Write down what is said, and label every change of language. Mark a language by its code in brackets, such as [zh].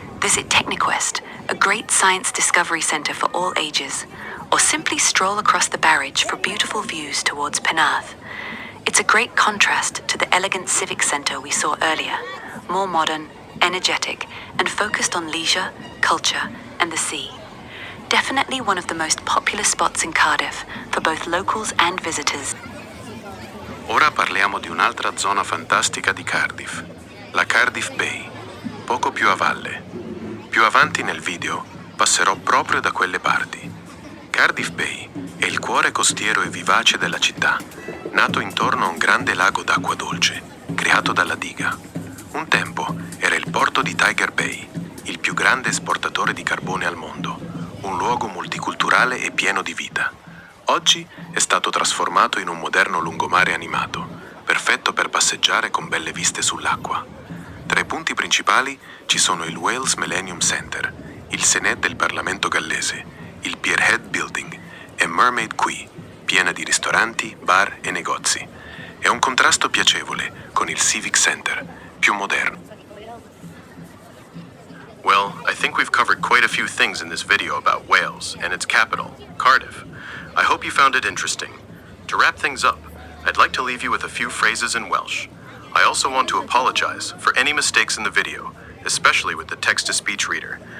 [en] Visit Techniquest, a great science discovery centre for all ages, or simply stroll across the barrage for beautiful views towards Penarth. It's a great contrast to the elegant civic centre we saw earlier, more modern, energetic, and focused on leisure, culture, and the sea. Definitely one of the most popular spots in Cardiff for both locals and visitors. [it] Ora parliamo di un'altra zona fantastica di Cardiff, la Cardiff Bay, poco più a valle. Più avanti nel video passerò proprio da quelle parti. Cardiff Bay è il cuore costiero e vivace della città, nato intorno a un grande lago d'acqua dolce, creato dalla diga. Un tempo era il porto di Tiger Bay, il più grande esportatore di carbone al mondo, un luogo multiculturale e pieno di vita. Oggi è stato trasformato in un moderno lungomare animato, perfetto per passeggiare con belle viste sull'acqua. Tra i punti principali ci sono il Wales Millennium Center, il Senedd del Parlamento gallese, il Pierhead Building e Mermaid Quay, piena di ristoranti, bar e negozi. È un contrasto piacevole con il Civic Center, più moderno. [en] Well, I think we've covered quite a few things in this video about Wales and its capital, Cardiff. I hope you found it interesting. To wrap things up, I'd like to leave you with a few phrases in Welsh. I also want to apologize for any mistakes in the video, especially with the text-to-speech reader.